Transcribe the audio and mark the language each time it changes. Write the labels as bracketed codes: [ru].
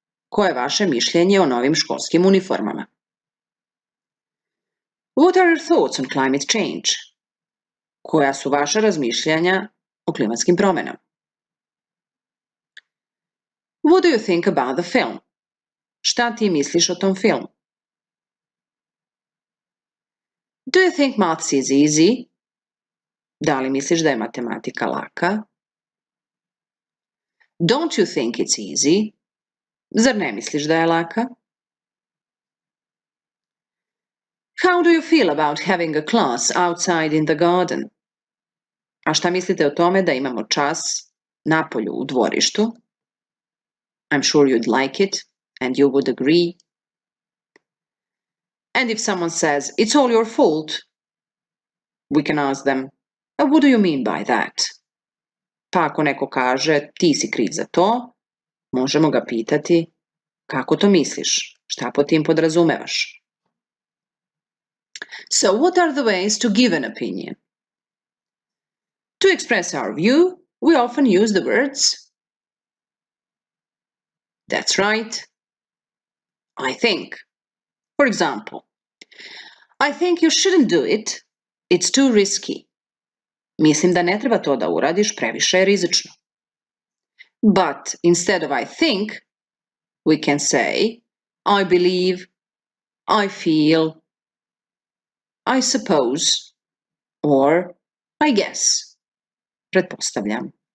[sr] Koje je vaše mišljenje o novim školskim uniformama? [en] What are your thoughts on climate change? [sr] Koja su vaša razmišljanja o klimatskim promjenama? [en] What do you think about the film? [sr] Šta ti misliš o tom filmu? [en] Do you think maths is easy? [sr] Da li misliš da je matematika laka? [en] Don't you think it's easy? [sr] Zar ne misliš da je laka? [en] How do you feel about having a class outside in the garden? [sr] A šta mislite o tome da imamo čas napolju u dvorištu? [en] I'm sure you'd like it and you would agree. And if someone says, it's all your fault, we can ask them, what do you mean by that? [sr] Pa ako neko kaže, ti si kriv za to, možemo ga pitati, kako to misliš? Šta pod tim podrazumevaš? [en] So, what are the ways to give an opinion? To express our view, we often use the words, that's right, I think. For example, I think you shouldn't do it, it's too risky. Mislim da ne treba to da uradiš, previše je rizično. But instead of I think, we can say, I believe, I feel, I suppose, or I guess. Pretpostavljam.